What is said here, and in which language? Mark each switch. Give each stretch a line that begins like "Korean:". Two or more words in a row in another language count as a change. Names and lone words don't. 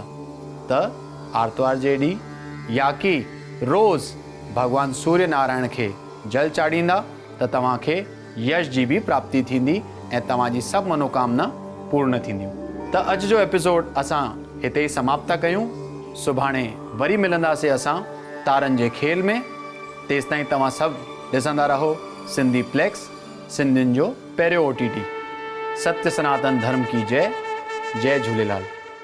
Sindhi: त आर्तवार जे ॾींहुं या की रोज़ भगवान सूर्य नारायण खे जल चाढ़ींदा त तव्हांखे यश जी भी प्राप्ति थींदी ऐं तव्हांजी सभु मनोकामना पूर्ण थींदियूं। त अॼु जो एपिसोड असां हिते ई समाप्त था कयूं। सुभाणे वरी मिलंदासीं असां तारनि जे खेल में। तेसि ताईं तव्हां सभु ॾिसंदा रहो सिंधी प्लेक्स, सिंधियुनि जो पहिरियों OTT।
Hindi: सत्य सनातन धर्म की जय। जय झूलेलाल।